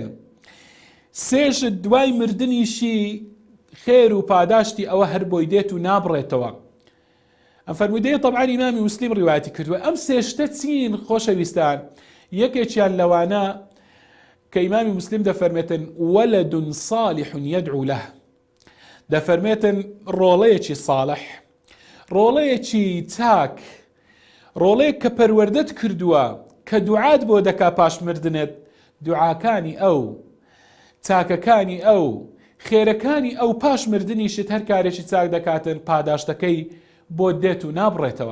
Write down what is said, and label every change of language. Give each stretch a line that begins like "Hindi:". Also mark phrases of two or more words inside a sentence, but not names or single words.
Central Kurdish: سێ شت دوای مردنیشی خێر و پاداشتی ئەوە هەر بۆی دێت و نابڕێتەوە. ئەم فەرمودەیە طبعاً ئیمامی موسلیم ڕیواەتی کردووە. ئەم سێ شتە چین خۆشەویستان؟ یەکێکیان لەوانە کە ئیمامی موسلیم دەفەرمێتن
Arabic: وەلەد صالح يدعو له،
Central Kurdish: دەفەرمێتن ڕۆڵەیەکی صالح، ڕۆڵەیەکی چاک، ڕۆڵەیەک کە پەروەردەت کردووە کە دوعات بۆ دەکا پاش مردنت، دوعاکانی ئەو، چاکەکانی ئەو، خێرەکانی ئەو پاش مردنیشت هەر کارێکی چاک دەکاتن، پاداشتەکەی بۆ دێت و نابڕێتەوە.